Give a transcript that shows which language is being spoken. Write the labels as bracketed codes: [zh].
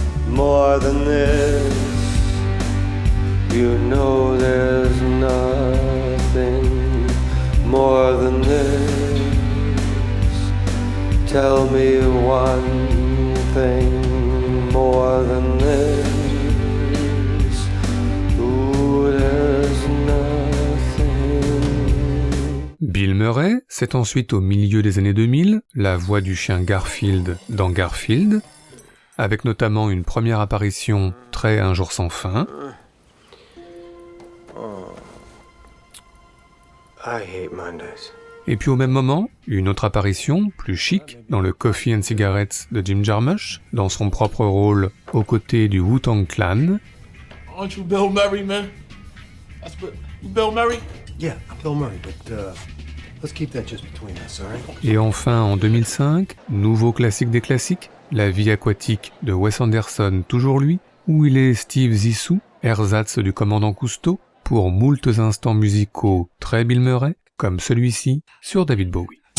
[en] More than this, you know there's nothing more than this. Tell me one thing more than this. Ooh, there's nothing. [fr] Bill Murray, c'est ensuite au milieu des années 2000, la voix du chien Garfield dans Garfield, avec notamment une première apparition très Un jour sans fin. [en] I hate Mondays. [fr] Et puis au même moment, une autre apparition, plus chic, dans le Coffee and Cigarettes de Jim Jarmusch, dans son propre rôle aux côtés du Wu-Tang Clan. [en] Aren't you Bill Murray, man? That's Bill Murray? Yeah, I'm Bill Murray, but Let's keep that just between us, all right? [fr] Et enfin, en 2005, nouveau classique des classiques, La vie aquatique de Wes Anderson, toujours lui, où il est Steve Zissou, ersatz du commandant Cousteau, pour moultes instants musicaux très Bill Murray, comme celui-ci sur David Bowie.